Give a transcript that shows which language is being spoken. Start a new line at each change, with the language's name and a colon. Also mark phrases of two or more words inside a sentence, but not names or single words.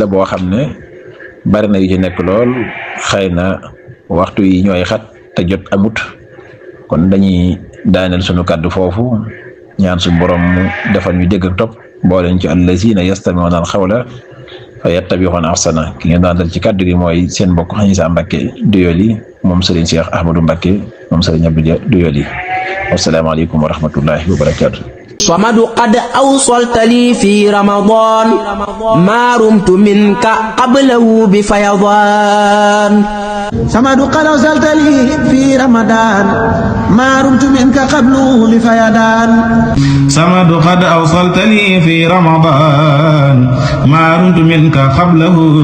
Wolof: boo xam ne bari na yu ci nekk lool xëy na waxtu yi ñooy xat te jot amut kon dañuy daaneel sunu kàddu foofu ñaan su borom mu defal ñu dégg ak topp booleen ci
Arabic: الذين يستمعون القول فيتبعون أحسن
Wolof: ki ngeen daan dal ci kàddu gi mooy seen mbokk Xañisa Mbàkke Doyoly moom Serigne Cheikh Ahmadou Mbàkke moom Serigne Abdou Doyoly
Arabic: والسلام عليكم ورحمة الله وبركاته. صمد قد أوصلت لي في رمضان ما رمت منك قبله بفيضان صمد قد أوصلت لي في رمضان ما رمت منك قبله بفيضان صمد قد أوصلت لي في رمضان ما رمت منك قبله